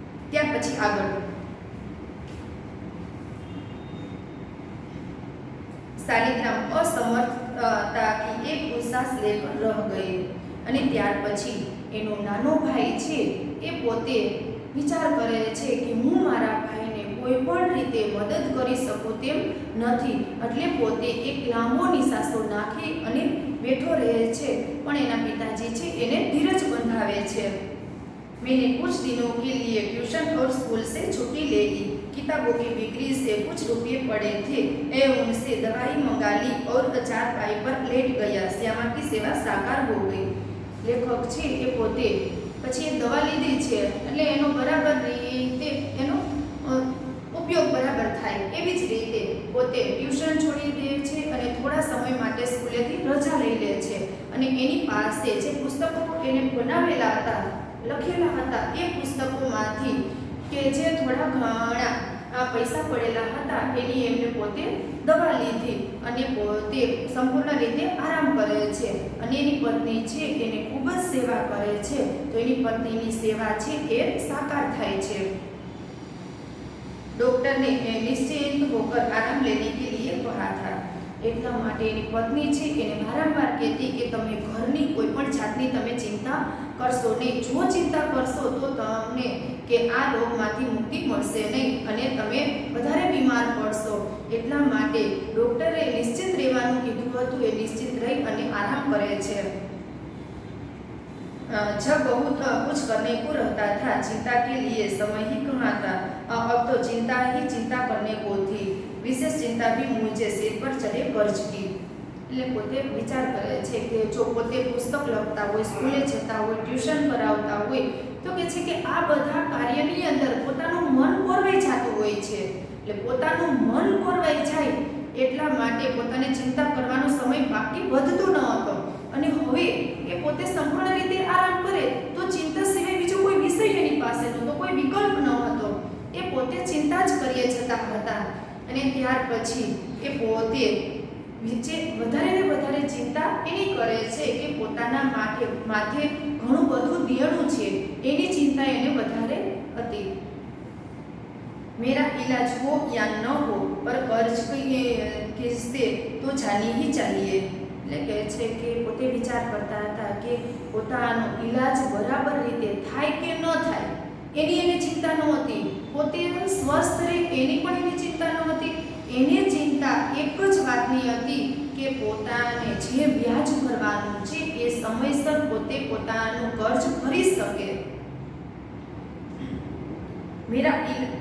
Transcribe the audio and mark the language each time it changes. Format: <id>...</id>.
<gu>ત્યાર પછી આગળ</gu> <hi>शालिग्राम असमर्थता की एक सांस लेकर रह गए</hi> <gu>અને ત્યાર પછી એનો નાનો ભાઈ છે એ પોતે વિચાર કરે છે કે હું મારા ભાઈને કોઈ પણ રીતે મદદ કરી શકું તેમ નથી એટલે પોતે એક લાંબો નિસાસો નાખી અને બેઠો રહે છે. પણ એના પિતાજી છે એને ધીરજ બંધાવે છે.</gu> <hi>मैंने कुछ दिनों के लिए ट्यूशन और स्कूल से छुट्टी ले ली. किताबों की बिक्री से कुछ रुपये पड़े थे. मैं उनसे दवाई मंगा ली और चारपाई पर लेट गया. श्यामा की सेवा साकार हो गई.</hi> <gu>લેખક છે એ પોતે પછી એક દવા લીધી છે એટલે એનો બરાબર રીતે એનો ઉપયોગ બરાબર થાય એવી જ રીતે પોતે ટ્યુશન છોડી દે છે અને થોડા સમય માટે સ્કૂલેથી રજા લઈ લે છે અને એની પાસે જે પુસ્તકો એને બનાવેલા હતા લખેલા હતા એ પુસ્તકોમાંથી કે જે થોડા ઘણા પૈસા પડેલા હતા એની એમને પોતે દવા લીધી અને પોતે સંપૂર્ણ રીતે આરામ કરે છે અને એની પત્ની છે એને ખૂબ જ સેવા કરે છે તો એની પત્નીની સેવા છે એ સાકાર થાય છે.</gu> <hi>डॉक्टर ने निश्चिंत होकर आराम लेने के लिए कहा था.</hi> <gu>એટલા માટે એની પત્ની છે એને વારંવાર કહેતી કે તમે ઘરની કોઈ પણ જાતની તમે ચિંતા કરશો નહીં. જો ચિંતા કરશો તો તમને કે આ રોગમાંથી મુક્તિ મળશે નહીં અને તમે વધારે બીમાર પડશો. એટલા માટે ડૉક્ટરે નિશ્ચિત રહેવાનું કીધું હતું. એ નિશ્ચિત રહી અને આરામ કરે છે.</gu> <hi>जब बहुत कुछ करने को रहता था, चिंता के लिए समय ही कहाँ था. अब तो चिंता ही चिंता करने को थी. विशेष चिंता भी मुझे सिर पर चढ़े कर्ज की.</hi> <gu>એટલે પોતે વિચાર કરે છે કે જો પોતે પુસ્તક લખતા હોય, સ્કૂલે જતા હોય, ટ્યુશન કરાવતા હોય તો કે છે કે આ બધા કાર્યની અંદર પોતાનું મન પોરવાઈ જતું હોય છે. એટલે પોતાનું મન પોરવાઈ જાય એટલા માટે પોતાને ચિંતા કરવાનો સમય બાકી વધતો ન હતો અને હવે એ પોતે સંપૂર્ણ રીતે આરામ કરે તો ચિંતા સિવાય બીજો કોઈ વિષય એની પાસે નહોતો, કોઈ વિકલ્પ ન હતો. એ પોતે ચિંતા જ કરીએ જતા હતા અને ત્યાર પછી એ પોતે વધારે ને વધારે ચિંતા એની કરે છે કે પોતાના માથે ઘણું બધું દેણું છે એની ચિંતા એને વધારે હતી.</gu> <hi>मेरा इलाज हो या न हो पर कर्ज किस्ते तो जानी ही चाहिए.</hi> <gu>એટલે કહે છે કે પોતે વિચાર કરતા હતા કે પોતાનો ઈલાજ બરાબર રીતે થાય કે ન થાય એની એને ચિંતા નહોતી. પોતે સ્વસ્થ રહે એની પણ એની ચિંતા નહોતી એને ચિંતા એક જ વાતની હતી કે પોતાને જે વ્યાજ ભરવાનું છે એ સમયસર પોતે પોતાનું કર્જ ભરી શકે।</gu>